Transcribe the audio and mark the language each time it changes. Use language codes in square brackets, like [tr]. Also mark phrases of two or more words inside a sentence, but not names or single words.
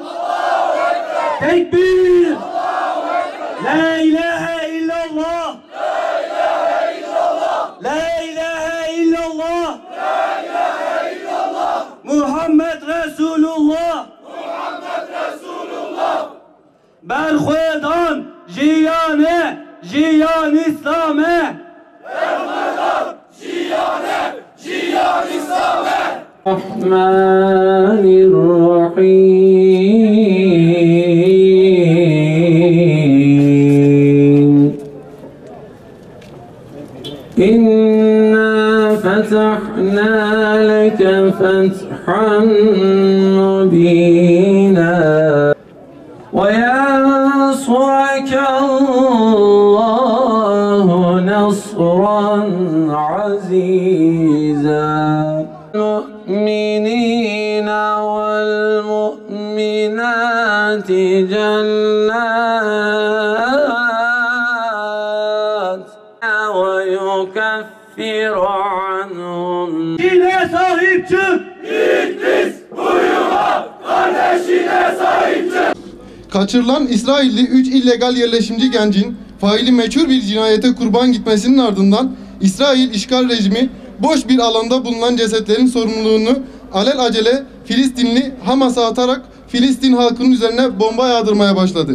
[ar] الله أكبر. Tekbir. الله أكبر. لا إله إلا الله. لا إله إلا الله. لا إله إلا الله. لا إله إلا الله. محمد رسول الله. محمد رسول الله. [ku] Berxwedan jiyane jiyan İslam'e. Berxwedan jiyane jiyan İslam'e. [ar] Rahmanirrahim. إنا فتحنا لك فتحا مبينا. وَيَنْصُرَكَ اللّٰهُ نَصْرًا عَزِيزًا الْمُؤْمِنِينَ وَالْمُؤْمِنَاتِ جَنَّاتٍ وَيُكَفِّرُ عَنْهُمْ [tr] Dine sahip çık! İdris uyuma, kardeşine sahip çık. Kaçırılan İsrailli 3 illegal yerleşimci gencin faili meçhul bir cinayete kurban gitmesinin ardından İsrail işgal rejimi boş bir alanda bulunan cesetlerin sorumluluğunu alelacele Filistinli Hamas'a atarak Filistin halkının üzerine bomba yağdırmaya başladı.